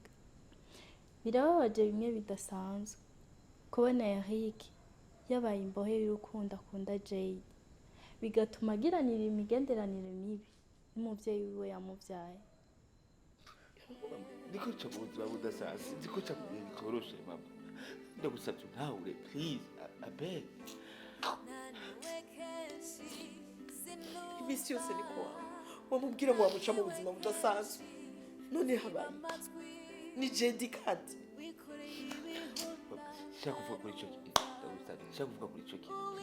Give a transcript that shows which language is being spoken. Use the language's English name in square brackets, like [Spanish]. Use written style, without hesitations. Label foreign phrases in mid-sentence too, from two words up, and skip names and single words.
[Rundi] Birababaje bimwe bidasanzwe kubona Eric yabaye imbohe y'urukundo akunda Jade, bigatuma agiranira imigenderanire mibi n'umuvyeyi wiwe yamuvyaye. Niko cha buzima budasanzwe, niko cha bikoroshe mama. Ndagusabye ntahure [English] please, I beg. [Rundi] Imisi yose niko wamubwira ngo wamuca mu buzima budasanzwe, none habaye ni Jade kandi shaka kuvuga kuri ico kintu, ndagusabye shaka kuvuga kuri ico kintu.